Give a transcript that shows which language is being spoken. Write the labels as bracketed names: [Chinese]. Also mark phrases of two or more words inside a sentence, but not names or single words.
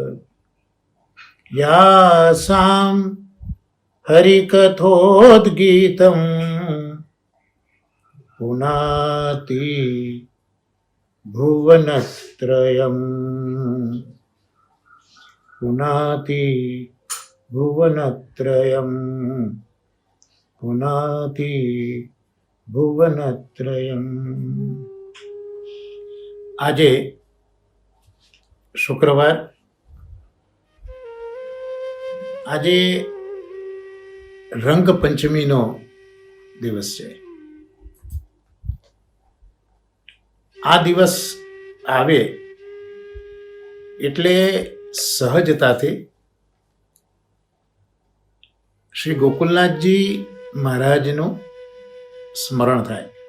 [Sanskrit] यासां हरिकथोद्गीतं पुनाति भुवनत्रयम्। पुनाति भुवनत्रयम्। पुनाति भुवनत्रयम्। [Gujarati] આજે શુક્રવાર, આજે રંગ પંચમીનો દિવસ છે. આ દિવસ આવે એટલે સહજતાથી શ્રી ગોકુલનાથજી મહારાજનું સ્મરણ થાય.